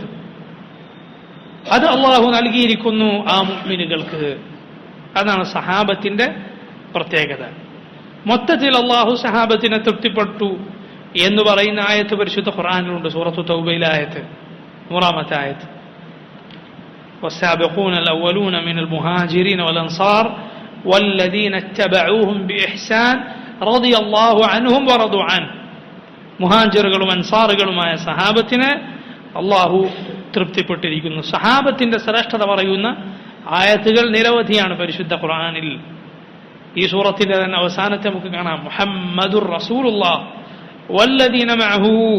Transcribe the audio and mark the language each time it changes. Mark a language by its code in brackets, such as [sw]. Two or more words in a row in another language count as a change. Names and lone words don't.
[ml] അത് അള്ളാഹു നൽകിയിരിക്കുന്നു ആ മുഅ്മിനുകൾക്ക്. അതാണ് സഹാബത്തിന്റെ പ്രത്യേകത. മൊത്തത്തിൽ അള്ളാഹു സഹാബത്തിനെ തൃപ്തിപ്പെട്ടു എന്ന് പറയുന്ന ആയത്ത് പരിശുദ്ധ ഖുർആനിലുണ്ട്. സൂറത്തു തൗബയിലെ ആയത്ത്, 100-ാമത്തെ ആയത്ത്. [ar] والسابقون الأولون من المهاجرين والأنصار والذين اتبعوهم بإحسان رضي الله عنهم ورضوا عنه. [ml] മുഹാജിറുകളും അൻസാറുകളുമായ സഹാബത്തിനെ അള്ളാഹു തൃപ്തിപ്പെട്ടിരിക്കുന്നു. സഹാബത്തിന്റെ ശ്രേഷ്ഠത പറയുന്ന ആയത്തുകൾ നിരവധിയാണ് പരിശുദ്ധ ഖുർആനിൽ. ഈ സൂറത്തിന്റെ തന്നെ അവസാനത്തെ നമുക്ക് കാണാം, [ar] محمد رسول الله والذين معه.